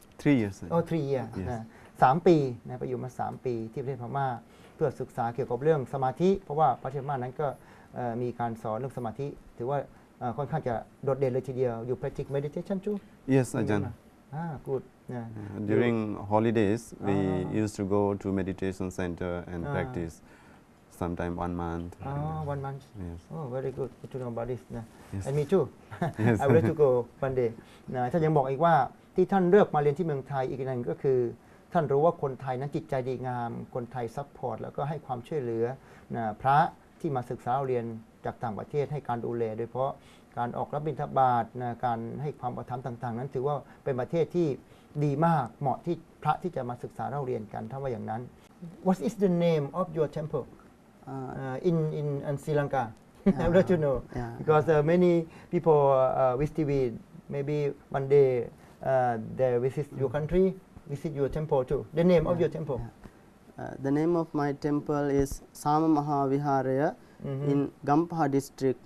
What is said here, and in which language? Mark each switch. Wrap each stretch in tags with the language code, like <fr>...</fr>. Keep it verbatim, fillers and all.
<en>Three years. I โอ้ think. ทรีเอีย Yes.</en> <th>นะสามปีนะไปอยู่มา สาม ปีที่ประเทศพม่าเพื่อศึกษาเกี่ยวกับเรื่องสมาธิ เพราะว่าประเทศพม่านั้นก็เอ่อมีการสอนเรื่องสมาธิ ถือว่าเอ่อค่อนข้างจะโดดเด่นเลยทีเดียวอยู่</th> <en>practice meditation</en> <th>จู</th> <en>Yes, Ajahn. อ่า good นะ Uh, During holidays, we Ah. used to go to meditation center and Ah. practice sometime one month. อ๋อ one month Yes. oh very good good to know about this นะ Yes. and me too Yes. I would like to go one day</en> <th>นะท่านยังบอกอีกว่าที่ท่านเลือกมาเรียนที่เมืองไทยอีกอย่างหนึ่งก็คือ ท่านรู้ว่าคนไทยนั้นจิตใจดีงาม คนไทยซัพพอร์ตแล้วก็ให้ความช่วยเหลือนะพระที่มาศึกษาเรียนจากต่างประเทศให้การดูแล โดยเฉพาะการออกรับบิณฑบาตนะการให้ความอุปถัมภ์ต่างๆ นั้นถือว่าเป็นประเทศที่ดีมากเหมาะที่พระที่จะมาศึกษาเล่าเรียนกันถ้าว่าอย่างนั้น</th> <en>What is the name of your temple Uh, uh, in in in Sri Lanka. I would like to know yeah. because uh, many people uh, with T V maybe one day uh, they visit your country, visit your temple too. The name of your temple. Uh, the name of my temple is Sama Mahaviharaya in Gampha district.</en>